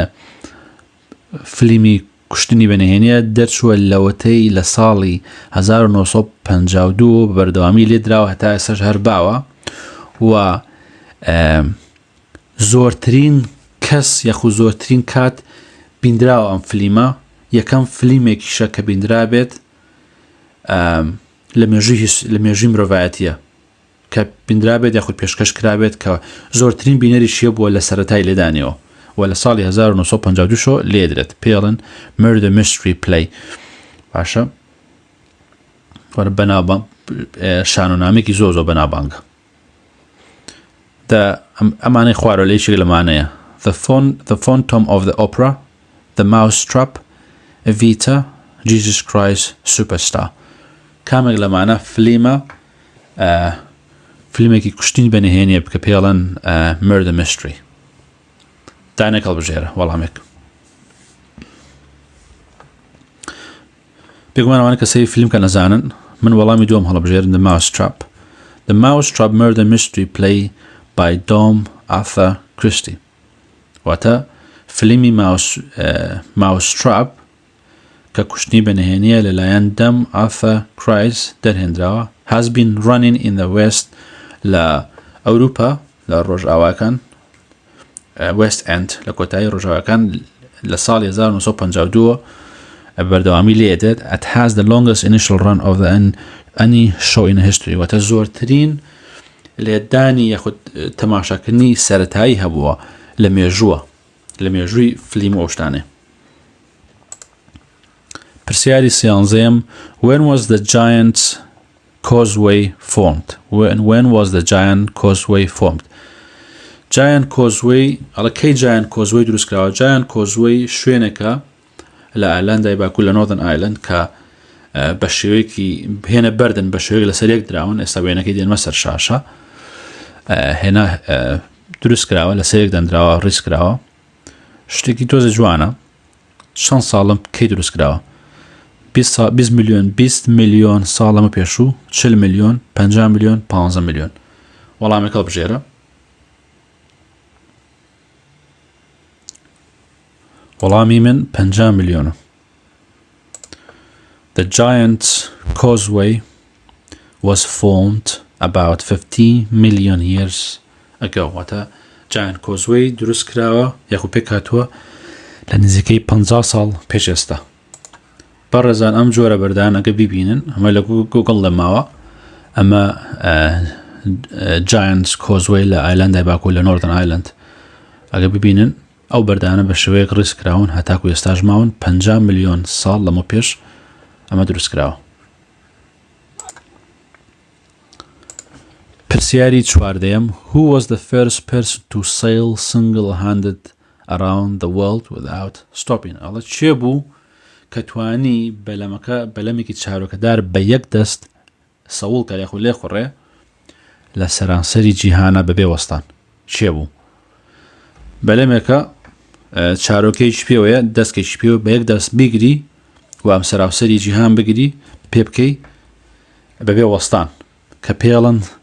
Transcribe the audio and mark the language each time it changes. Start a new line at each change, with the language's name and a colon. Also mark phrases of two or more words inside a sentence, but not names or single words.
Central Kurdish: فیلمی کوشتنی بەنهێنیە دەرچووە لەوەتەی لە ساڵی 1952 بەردەوامی لێدراوە هەتا ئێستاش هەر باوە و زۆرترین کەس یاخود زۆرترین کات بیندراوە ئەم فیلمە یەکەم فیلمێکیشە کە بیندرا بێت لە مێژووی مرۆڤایەتیە کە بیندرا بێت یاخود پێشکەش کرابێت کە زۆرترین بینەریشیە بووە لە سەرەتای لێدانیەوە و لە ساڵی 1952 لێدرێت پێڵن
English: murder mystery play
Central Kurdish: باشە بەنابانگ شانۆنامێکی زۆر بەنابانگە ئەمانەی خوارەوەلەیەکی لەمانەیە the Phantom of the Opera the Mousetrap Evita Jesus Christ Superstar کامێک لەمانە فیلمێکی کوشتنی بەنهێنیە بکە پێڵن
English: murder mystery
Central Kurdish: دانێک هەڵبژێرە وەڵامێک بێگومانەوانە کەسەی فیلم کە نەزانن من وەڵامی دووەم هەڵبژێرن The
English: Mousetrap Murder Mystery Play by Dom Arthur Christie
Central Kurdish: واتە فیلمی Mousetrap کە کوشتنی بەنهێنیە لەلایەن دەم Arthur Christie دەرهێنراوە
English: has been running in the West
Central Kurdish: لە ئەوروپا لە ڕۆژئاواکان West End لە کۆتایی ڕۆژئاواکان لە ساڵی 1952 بەردەوامی لێدێت
English: it has the longest initial run of any show in history
Central Kurdish: واتە زۆرترین لێدانی یاخود تەماشاکردنی سەرەتایی هەبووە لە مێژووی فیلم و شتانێ پرسیاری سیانزەیەم
English: when was the giant causeway formed when was the giant causeway formed Giant
Central Kurdish: Causeway ئەڵە کەی Giant Causeway دروست کراوە Giant Causeway شوێنێکە لە ئایلەندای باکوور لە Northern Ireland کە بە شێوەیەکی هێنە بەردن بە شێوەیەک لە سەریەک دراون ئێستا وێنەکەی دێنمە سەر شاشە هێنا دروست کراوە لە سەریەک دەنراوە ڕیز کراوە شتێکی تۆزە جوانە چەند ساڵم کەی دروست کراوە 20 میلیۆن ساڵەمە پێشوو 40 میلیۆن 50 میلیۆن 15 میلیۆن وەڵامێک هەڵبژێرە وەڵامی من 50 میلیۆنە
English: The giant causeway was formed about 50 million years ago
Central Kurdish: واتە Giant Causeway دروست کراوە یاخود پێک هاتووە لە نزیکەی 50 ساڵ پێش ئێستا بەڕێزان ئەم جۆرە بەردان ئەگە بیبینن ئەمە لە گوگڵ دەماوە ئەمە Giant Causeway لە ئایلەندای باکوور لە Northern Ireland ئەگە ببینن ئەو بەردانە بە شێوەیەک ڕیز کراون هەتاکو ئێستاش ماون 50 میلیۆن ساڵ لەمە پێش ئەمە دروست کراوە پرسیاری چواردەیەم
English: Who was the first person to sail single-handed around the world without
Central Kurdish: stopping ئەڵە چێ بوو کە توانی بەلەمێکی چارۆکەدار بە یەک دەست سەوڵ کە یاخود لێ خوڕێ لە سەرانسەری جیهانە بەبێ وەستان چێ بوو بەلەمێکە چارۆکەیش پێوەیە دەستکەیش پێوە بە یەک دەست بیگری و ئەم سەراوسەری جیهان بگری پێ بکەی بەبێ وەستان کە پێڵن